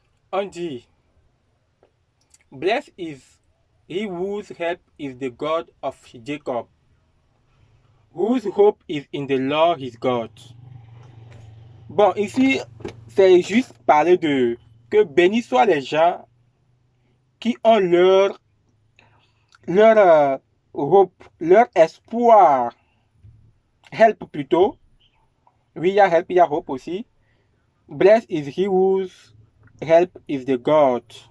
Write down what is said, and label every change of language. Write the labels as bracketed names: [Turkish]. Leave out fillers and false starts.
[French] On dit, [English] blessed is he whose help is the God of Jacob, whose hope is in the Lord his God. [French] Bon, ici, c'est juste parler de que bénis soient les gens qui ont leur hope, leur espoir. Help plutôt. Oui, il y a help, il y a hope aussi. [English] Blessed is he whose help is the God.